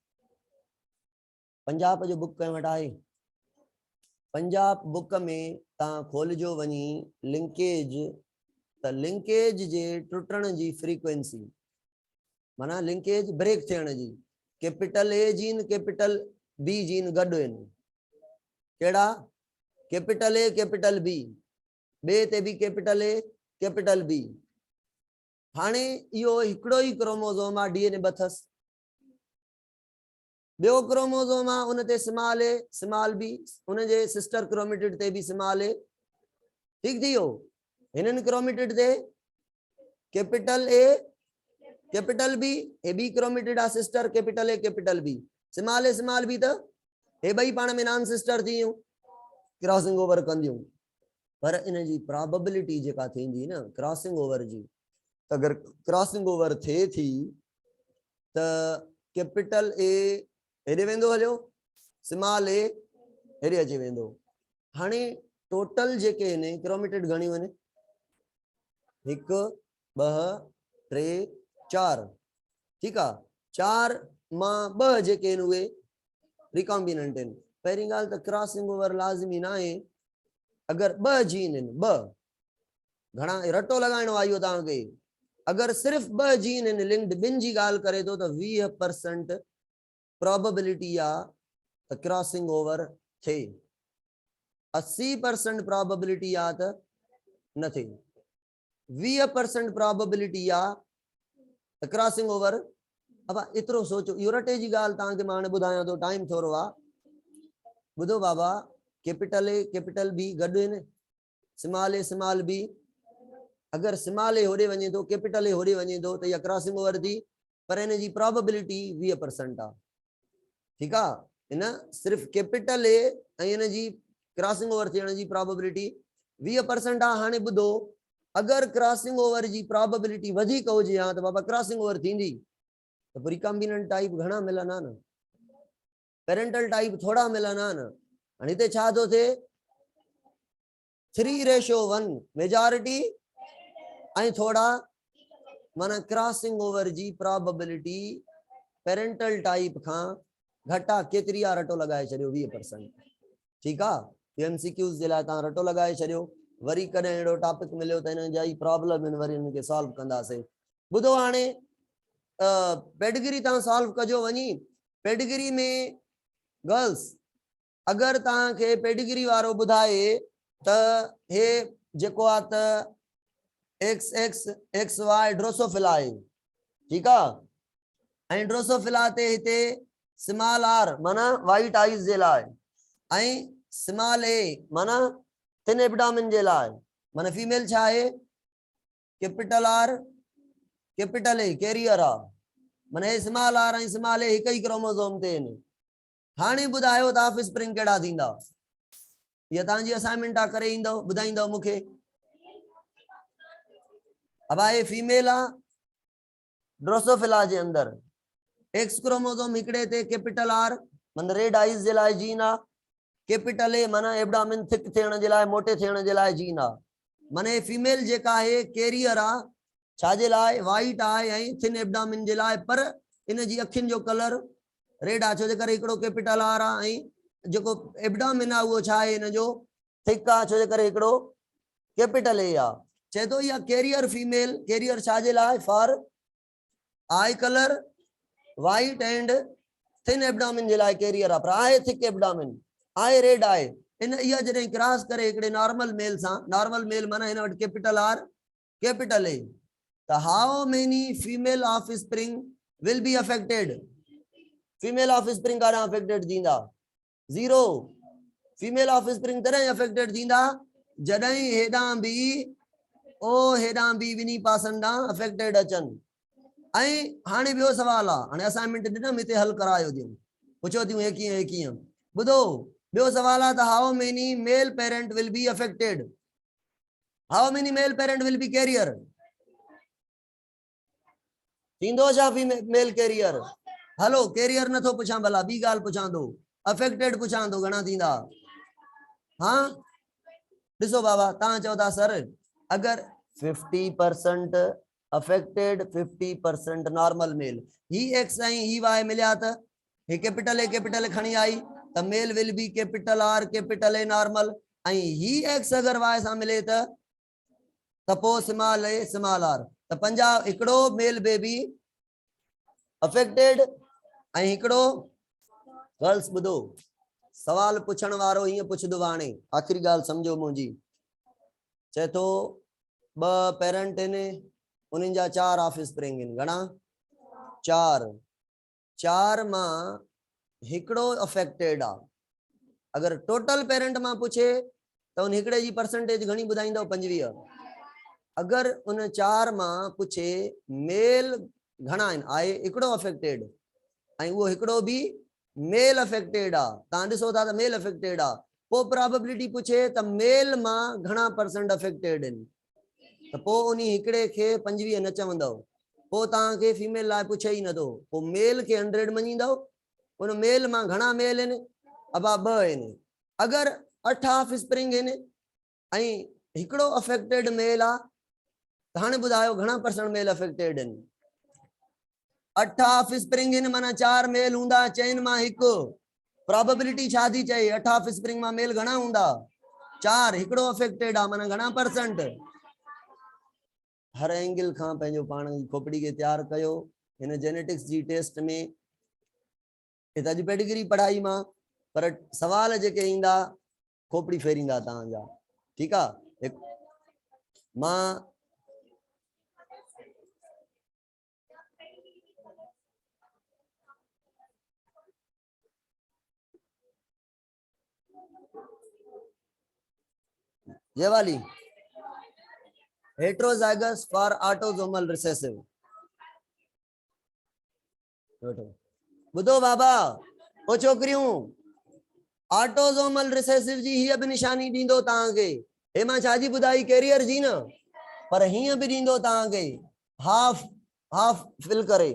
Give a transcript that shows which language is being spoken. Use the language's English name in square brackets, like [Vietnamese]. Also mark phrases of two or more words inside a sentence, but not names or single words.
[Sindhi] पंजाब जो बुक कंहिं वटि आहे पंजाब बुक में तव्हां खोलिजो वञी लिंकेज त लिंकेज जे टुटण जी फ्रीक्वेंसी माना लिंकेज ब्रेक थियण जी [English] capital A gene capital B gene [Sindhi] गॾु आहिनि केड़ा [English] capital A capital B [Sindhi] बे ते भी [English] capital A capital B [Sindhi] हाणे इहो हिकिड़ो ई क्रोमोसोम आहे डीएनए बथस ॿियो क्रोमोसोम आहे उन ते [English] small A small B [Sindhi] उन जे [English] sister chromatid [Sindhi] ते भी स्मॉल ए ठीक थी वियो हिननि क्रोमेटिड ते [English] capital A capital B A B chromatid [Sindhi] आहे [English] sister capital A capital B small B [Sindhi] त हे ॿई पाण में [English] non sister [Sindhi] थी वियूं [English] crossing over [Sindhi] कंदियूं पर इन जी प्रोबेबिलिटी जेका थींदी न [English] crossing over [Sindhi] जी अगर [English] crossing over [Sindhi] थिए थी त [English] capital A [Sindhi] हेॾे वेंदो हलियो [English] small A [Sindhi] हेॾे अची वेंदो हाणे टोटल जेके आहिनि क्रोमेटिड घणियूं आहिनि 1 2 3 4 [Hindi] ठीक है [Sindhi] 4 मां 2 जेके आहिनि उहे रिकॉम्बिनेंट आहिनि पहिरीं ॻाल्हि त [English] crossing over [Sindhi] लाज़मी न आहे अगर 2 जीन आहिनि 2 घणा रटो लगाइणो आहे इहो तव्हांखे अगर सिर्फ 2 जीन आहिनि लिंक्ड ॿिनि जी ॻाल्हि करे थो त 20% प्रोबेबिलिटी आहे त [English] crossing over [Sindhi] थिए 80% प्रोबेबिलिटी आहे त न थिए 20% प्रोबेबिलिटी आहे [English] crossing over [Sindhi] अब इतरो सोचो इहो रटे जी ॻाल्हि तव्हांखे मां हाणे ॿुधायां थो टाइम थोरो आहे ॿुधो बाबा [English] capital A capital B [Sindhi] गॾु आहिनि [English] small B [Sindhi] अगर [English] small A [Sindhi] होॾे वञे थो [English] capital A [Sindhi] होॾे वञे थो त इहा [English] crossing over [Sindhi] थी पर इन जी प्रोबेबिलिटी 20% आहे ठीकु आहे इन सिर्फ़ [English] capital A [Sindhi] ऐं इन जी [English] crossing over [Sindhi] थियण जी प्रोबेबिलिटी 20% आहे हाणे ॿुधो अगर [English] crossing over [Sindhi] जी प्रोबेबिलिटी वधीक हुजे हा त बाबा [English] crossing over [Sindhi] थींदी तो [English] recombinant type [Sindhi] घणा मिलना न [English] parental type [Sindhi] थोड़ा मिलना न हाणे हिते छा थो थिए 3:1 मेजॉरिटी ऐं थोड़ा माना [English] crossing over [Sindhi] जी प्रोबेबिलिटी [English] parental type [Sindhi] खां घटा केतिरी आहे रटो लगाए छॾियो 20% ठीक आहे एमसीक्यूज़ जे लाइ तव्हां रटो लगाए छॾियो वरी कॾहिं अहिड़ो टॉपिक मिलियो त हिन जा ई प्रॉब्लम आहिनि वरी हिनखे सॉल्व कंदासीं ॿुधो हाणे पेडिग्री तव्हां सॉल्व कजो वञी पेडिग्री में गर्ल्स अगर तव्हांखे पेडिग्री वारो ॿुधाए त हे जेको आहे त XXXY ड्रोसोफिला आहे ठीक आहे ऐं ड्रोसोफिला ते हिते [English] small R [Sindhi] माना [English] white eyes [Sindhi] जे लाइ ऐं [English] small A [Sindhi] माना [English] thin abdomen [Sindhi] जे लाइ माना फीमेल छा आहे [English] capital R capital A [Sindhi] कैरियर आहे माना [English] small R [Sindhi] ऐं [English] small A [Sindhi] हिक ई क्रोमोसोम ते आहिनि हाणे ॿुधायो त [English] offspring [Sindhi] कहिड़ा थींदा इहा तव्हांजी असाइनमेंट आहे करे ईंदव ॿुधाईंदव मूंखे अब आहे फीमेल आहे ड्रोसोफिला जे अंदर [English] X chromosome [Sindhi] हिकड़े ते [English] capital R [Sindhi] माना [English] red eyes [Sindhi] जे लाइ जीन आहे [English] capital A [Sindhi] माना [English] abdomen thick [Sindhi] थियण जे लाइ मोटे थियण जे लाइ जीन आहे माना फीमेल जेका आहे कैरियर आहे छाजे लाइ वाइट आहे ऐं [English] thin abdomen [Sindhi] जे लाइ पर इन जी अखियुनि जो कलर रेड आहे छो जे करे हिकिड़ो [English] capital R [Sindhi] आहे ऐं जेको एब्डोमेन आहे उहो छा आहे इन जो थिक आहे छो जे करे हिकिड़ो [English] capital A [Sindhi] आहे चए थो इहा कैरियर [English] female carrier [Sindhi] छाजे लाइ [English] for eye colour white and thin abdomen [Sindhi] जे लाइ कैरियर आहे पर आहे [English] thick abdomen [Sindhi] आहे रेड आहे इन इहा जॾहिं क्रॉस करे हिकिड़े [English] normal male [Sindhi] सां [English] normal male [Sindhi] माना हिन वटि [English] capital R capital A [Sindhi] त [English] how many female offspring will be affected female offspring [Sindhi] काॾां अफेक्टेड थींदा 0 [English] female offspring [Sindhi] तॾहिं अफेक्टेड थींदा जॾहिं हेॾां बि ओ हेॾां बि ॿिन्ही पासनि ॾांहुं अफेक्टेड अचनि ऐं हाणे ॿियो सवाल आहे हाणे असाइनमेंट ॾिनमि हिते हल करायो थियूं पुछो थियूं हे कीअं ॿुधो ॿियो सवाल आहे त [English] how many male parent will be affected how many male parent will be carrier [Sindhi] थींदो छा [English] male carrier [Sindhi] हलो कैरियर नथो पुछां भला ॿी ॻाल्हि पुछां थो अफेक्टेड पुछां थो घणा थींदा हाँ ॾिसो बाबा तव्हां चओ था सर अगर 50% अफेक्टेड 50% [English] normal male [Sindhi] ही एक्स ऐं ही वाई मिलिया त हे [English] capital A [Sindhi] खणी आई त [English] male will be capital R capital A normal [Sindhi] ऐं ही एक्स अगर वाई सां मिले त पोइ [English] small A small R [Sindhi] त 50 हिकिड़ो [English] male baby affected [Sindhi] ऐं हिकिड़ो गर्ल्स ॿुधो सवाल पुछण वारो हीअं पुछंदो हाणे आख़िरी ॻाल्हि सम्झो मुंहिंजी चए थो 2 पेरेंट आहिनि उन्हनि जा 4 [English] offspring [Sindhi] आहिनि घणा 4 मां हिकिड़ो अफेक्टेड आहे अगर टोटल पेरेंट मां पुछे त उन हिकिड़े जी परसेंटेज घणी ॿुधाईंदव 25 अगर उन 4 मां पुछे मेल घणा आहिनि आहे हिकिड़ो अफेक्टेड ऐं उहो हिकिड़ो बि [English] male affected [Sindhi] आहे तव्हां ॾिसो था त [English] male affected [Sindhi] आहे पोइ प्रोबेबिलिटी पुछे त मेल मां घणा परसेंट अफेक्टेड आहिनि त पोइ उन हिकिड़े खे 25 न चवंदव पोइ तव्हांखे फीमेल लाइ पुछे ई नथो पोइ मेल खे 100 मञींदव उन मेल मां घणा मेल आहिनि अबा 2 आहिनि अगर 8 [English] offspring [Sindhi] इन ऐं हिकिड़ो [English] affected male [Sindhi] आ। हाणे ॿुधायो घणा परसेंट [English] male affected [Sindhi] इन? 8 [English] offspring [Sindhi] इन माना 4 मेल हूंदा, चइनि मां हिकु। प्रोबेबिलिटी छा थी चए? 8 [English] offspring [Sindhi] मां मेल घणा हूंदा? 4, हिकिड़ो अफेक्टेड आ माना घणा परसेंट? हर एंगल खां पंहिंजो पाण जी खोपड़ी खे तैयार कयो। हिन जेनेटिक्स जी टेस्ट में हितां जी पेडिग्री पढ़ाई मां, पर सवाल जेके ईंदा खोपड़ी फेरींदा तव्हांजा। ठीकु आहे? मां [Hindi] ये वाली [English] heterozygous for autosomal recessive। [Sindhi] ॿुधो बाबा, ओ छोकिरियूं, [English] autosomal recessive [Sindhi] जी हीअ बि निशानी ॾींदो तव्हांखे। हे मां छा जी ॿुधाई? कैरियर जी न, पर हीअं बि ॾींदो तव्हांखे [English] half half fill [Sindhi] करे।